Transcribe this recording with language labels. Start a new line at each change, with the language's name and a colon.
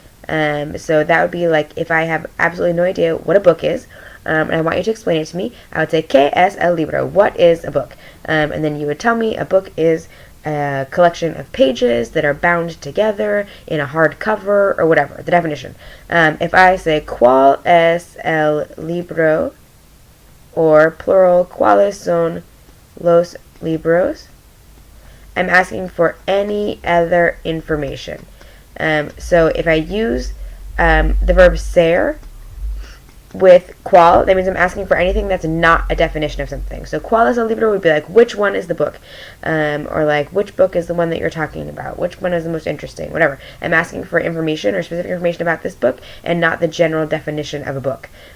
English: So that would be like if I have absolutely no idea what a book is, and I want you to explain it to me, I would say,
Spanish: ¿Qué es el libro?,
English: what is a book? And then you would tell me a book is a collection of pages that are bound together in a hardcover or whatever, the definition. If I say,
Spanish: ¿Cuál es el libro?,
English: or plural,
Spanish: ¿cuáles son los libros?,
English: I'm asking for any other information. So if I use the verb ser with cuál, that means I'm asking for anything that's not a definition of something. So
Spanish: ¿cuál es el libro?
English: Would be like, which one is the book? Or like, which book is the one that you're talking about? Which one is the most interesting? Whatever. I'm asking for information or specific information about this book and not the general definition of a book.